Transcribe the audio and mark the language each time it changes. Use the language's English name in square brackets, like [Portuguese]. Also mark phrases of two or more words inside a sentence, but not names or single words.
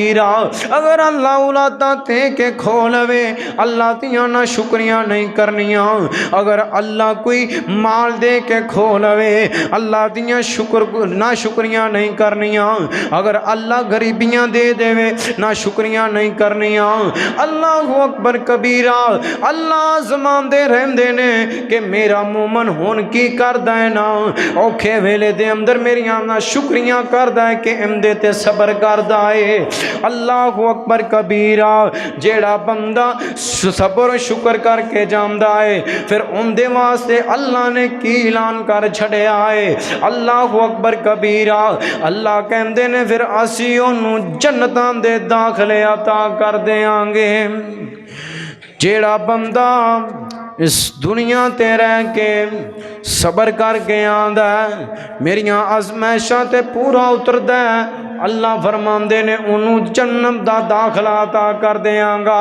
[Punjabi] ਅਗਰ ਅੱਲਾਹ ਔਲਾਦਾ ਦੇ ਕੇ ਖੋਲਵੇ, ਅੱਲਾਹ ਦੀਆਂ ਨਾ ਸ਼ੁਕਰੀਆ ਨਹੀਂ ਕਰਨੀਆਂ। ਅਗਰ ਅੱਲਾਹ ਕੋਈ ਮਾਲ ਦੇ ਕੇ ਖੋ ਲਵੇ ਅੱਲਾਹ ਦੀਆਂ ਸ਼ੁਕਰ ਨਾ ਸ਼ੁਕਰੀਆ ਨਹੀਂ ਕਰਨੀਆਂ। ਅਗਰ ਅੱਲਾਹ ਗ਼ਰੀਬੀਆਂ ਦੇ ਦੇਵੇ ਨਾ ਸ਼ੁਕਰੀਆ ਨਹੀਂ ਕਰਨੀਆਂ। [Arabic] الله أكبر كبيرا. [Punjabi] ਅੱਲਾਹ ਜਮਾਂਦੇ ਰਹਿੰਦੇ ਨੇ ਕਿ ਮੇਰਾ ਮੋਮਨ ਹੁਣ ਕੀ ਕਰਦਾ ਹੈ ਨਾ ਔਖੇ ਵੇਲੇ ਦੇ ਅੰਦਰ ਮੇਰੀਆਂ ਨਾ ਸ਼ੁਕਰੀਆ ਕਰਦਾ ਹੈ ਕਿ ਇਮਦੇ ਤੇ ਸਬਰ ਕਰਦਾ ਹੈ। [Arabic] الله أكبر كبيرا. [Punjabi] ਜਿਹੜਾ ਬੰਦਾ ਸਬਰ ਸ਼ੁਕਰ ਕਰਕੇ ਜਾਂਦਾ ਹੈ ਫਿਰ ਉਨਦੇ ਵਾਸਤੇ ਅੱਲਾਹ ਨੇ ਕੀ ਐਲਾਨ ਕਰ ਛੱਡਿਆ ਹੈ। [Arabic] الله أكبر كبيرا. [Punjabi] ਅੱਲਾਹ ਕਹਿੰਦੇ ਨੇ ਫਿਰ ਅਸੀਂ ਓਨੂੰ ਜੰਨਤਾਂ ਦੇ ਦਾਖ਼ਲੇ ਅਤਾ ਕਰ ਦੇਂਗੇ। ਜਿਹੜਾ ਬੰਦਾ ਇਸ ਦੁਨੀਆ ਤੇ ਰਹਿ ਕੇ ਸਬਰ ਕਰਕੇ ਆਂਦਾ ਮੇਰੀਆਂ ਆਜ਼ਮਾਇਸ਼ਾਂ ਤੇ ਪੂਰਾ ਉਤਰਦਾ ਅੱਲਾਹ ਫ਼ਰਮਾਂਦੇ ਨੇ ਉਨ੍ਹਾਂ ਜੰਨਤ ਦਾ ਦਾਖ਼ਲਾ ਅਤਾ ਕਰ ਦੇਂਗਾ।